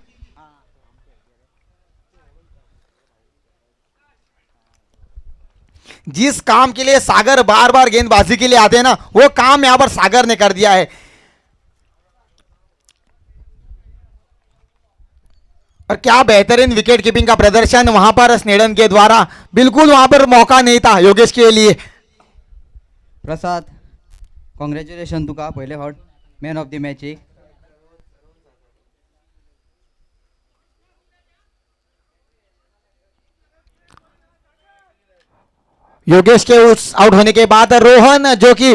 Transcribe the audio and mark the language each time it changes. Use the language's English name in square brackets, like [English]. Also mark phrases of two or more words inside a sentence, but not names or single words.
[Hindi] जिस काम के लिए सागर बार बार गेंदबाजी के लिए आते हैं ना, वो काम यहां पर सागर ने कर दिया है। और क्या बेहतरीन विकेट कीपिंग का प्रदर्शन वहां पर स्नेडन के द्वारा। बिल्कुल वहां पर मौका नहीं था योगेश के लिए। प्रसाद, [Konkani] कॉंग्रॅच्युलेशन तुका पहिले फावट [English] man of the match. [Hindi] योगेश के उस आउट होने के बाद रोहन जो कि